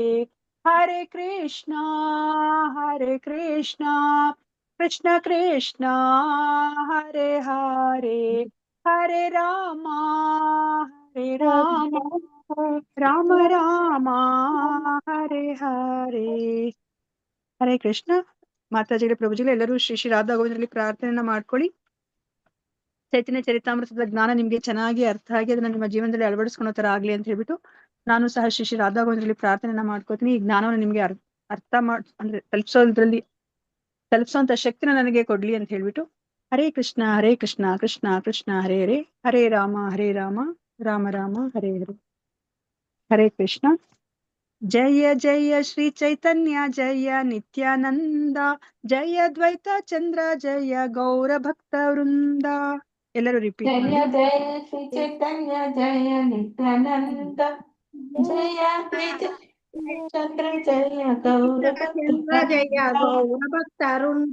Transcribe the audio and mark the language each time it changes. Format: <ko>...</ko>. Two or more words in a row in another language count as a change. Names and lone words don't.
<sa>ಹರೇ ಕೃಷ್ಣ ಕೃಷ್ಣ ಕೃಷ್ಣ ಹರೇ ಹರೇ, ಹರೇ ರಾಮ ರಾಮ ರಾಮ ಹರೇ ಹರೇ. ಹರೇ ಕೃಷ್ಣ.</sa> <kn>ಮಾತಾಜಿಗಳ ಪ್ರಭುಜಿಗಳು ಎಲ್ಲರೂ ಶ್ರೀ ಶ್ರೀ ರಾಧಾ ಗೋವಿಂದರಲ್ಲಿ ಪ್ರಾರ್ಥನೆಯನ್ನ ಮಾಡ್ಕೊಳ್ಳಿ. ಚೈತನ್ಯ ಚರಿತಾಮೃತದ ಜ್ಞಾನ ನಿಮ್ಗೆ ಚೆನ್ನಾಗಿ ಅರ್ಥ ಆಗಿ ಅದನ್ನ ನಿಮ್ಮ ಜೀವನದಲ್ಲಿ ಅಳವಡಿಸ್ಕೊಳೋ ತರ ಆಗ್ಲಿ ಅಂತ ಹೇಳ್ಬಿಟ್ಟು ನಾನು ಸಹ ಶ್ರೀ ಶ್ರೀ ರಾಧಾ ಗೋವಿಂದರಲ್ಲಿ ಪ್ರಾರ್ಥನೆಯನ್ನ ಮಾಡ್ಕೋತೀನಿ. ಈ ಜ್ಞಾನವನ್ನು ನಿಮ್ಗೆ ಅರ್ಥ ಅಂದ್ರೆ ತಲುಪಿಸೋಂತ ಶಕ್ತಿನ ನನಗೆ ಕೊಡ್ಲಿ ಅಂತ ಹೇಳ್ಬಿಟ್ಟು.</kn> <sa>ಹರೇ ಕೃಷ್ಣ ಕೃಷ್ಣ ಕೃಷ್ಣ ಹರೇ ಹರೇ, ಹರೇ ರಾಮ ರಾಮ ರಾಮ ಹರೇ ಹರೇ. ಹರೇ ಕೃಷ್ಣ. ಜಯ ಜಯ ಶ್ರೀ ಚೈತನ್ಯ ಜಯ ನಿತ್ಯಾನಂದ, ಜಯ ದ್ವೈತ ಚಂದ್ರ ಜಯ ಗೌರ ಭಕ್ತ ವೃಂದ.</sa> <kn>ಎಲ್ಲರೂ ರಿಪೀಟ್</kn> <sa>ಜಯ</sa> <kn>ಮಾಡಿ.</kn> <sa>ಜಯ ಶ್ರೀ ಚೈತನ್ಯ ಜಯ ನಿತ್ಯಾನಂದ ಜಯ ಚಂದ್ರ ಜಯ ಚಂದ್ರ ಜಯ ಗೌರ ಭಕ್ತವೃಂದ.</sa>